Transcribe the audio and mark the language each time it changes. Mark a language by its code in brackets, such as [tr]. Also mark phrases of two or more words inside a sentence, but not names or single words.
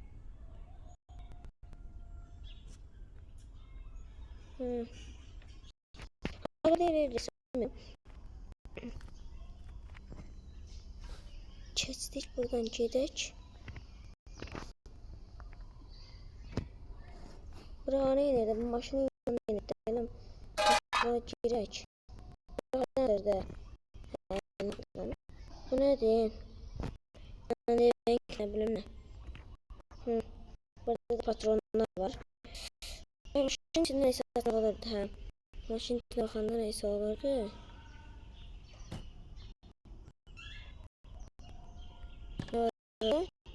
[az] Keçdik, buradan gedək. Bura nə edir? Bu maşının yanına edir. Bura girək. Bura nədir? Bu nədir? [tr] Ne bileyim ne. [az] Burada da patronlar var. [tr] Maşın içinde neyse olurdu. Ha. Maşın içinde bakanda neyse olurdu. Ne